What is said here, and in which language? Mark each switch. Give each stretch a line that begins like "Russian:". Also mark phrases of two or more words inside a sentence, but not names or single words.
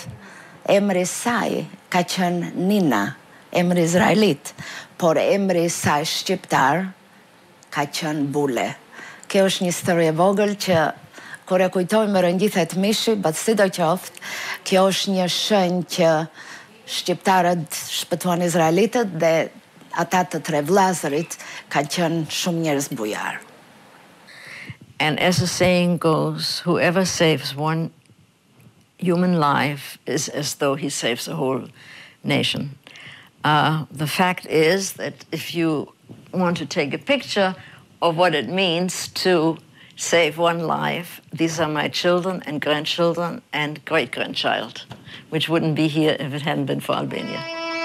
Albanian: Emri saj ka qenë Nina, emri izraelit, por emri saj shqiptar ka qenë Bule. Kjo është një histori e vogël që kur e kujtoj më rëngjithet mishi, sidoqoftë, kjo është një shenjë që shqiptarët shpëtuan izraelitët dhe ata të tre vllazërit ka qenë shumë njerëz bujar.
English: And as the saying goes, whoever saves one human life is as though he saves a whole nation. The fact is that if you want to take a picture of what it means to save one life, these are my children and grandchildren and great-grandchild, which wouldn't be here if it hadn't been for Albania.